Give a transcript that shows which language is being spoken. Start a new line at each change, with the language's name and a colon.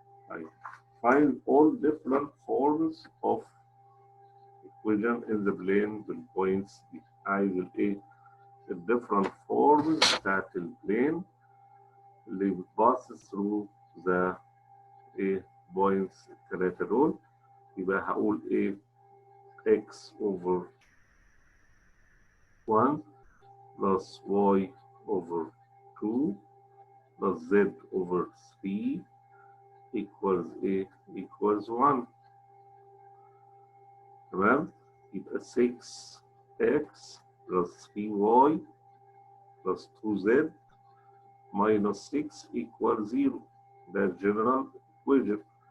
English: طيب find all different forms of equation in the plane بالpoints
Arabic: دي. عايز
English: الديفرنت فورمز
Arabic: بتاعت
English: البلين
Arabic: اللي
English: بتباص through the ايه points
Arabic: الثلاثة دول. يبقى هقول ايه
English: x over 1 plus y over 2 plus z over 3 equals ايه equals 1.
Arabic: تمام.
English: يبقى 6x plus 3y plus 2z minus 6 equals 0.
Arabic: ده الجنرال equation.